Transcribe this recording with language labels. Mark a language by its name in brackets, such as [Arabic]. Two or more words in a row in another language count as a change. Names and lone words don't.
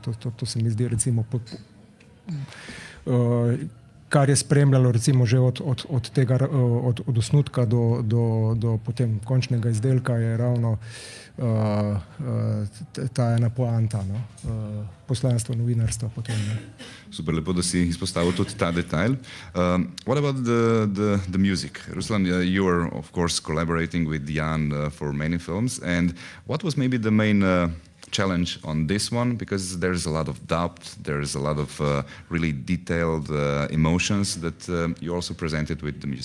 [Slovenian] To se mi zdi recimo kar je spremljalo recimo že od osnutka do potem končnega izdelka, je ravno ta ena poanta, no? Poslanstvo novinarstva potem. Ne? Super, lepo, da si izpostavil tudi ta detalj. [English] What about the music? Ruslan, you are of course collaborating with Jan for many films, and what was maybe the main challenge on this one, because there's a lot of depth, there's a lot of really detailed emotions that you also presented with the music.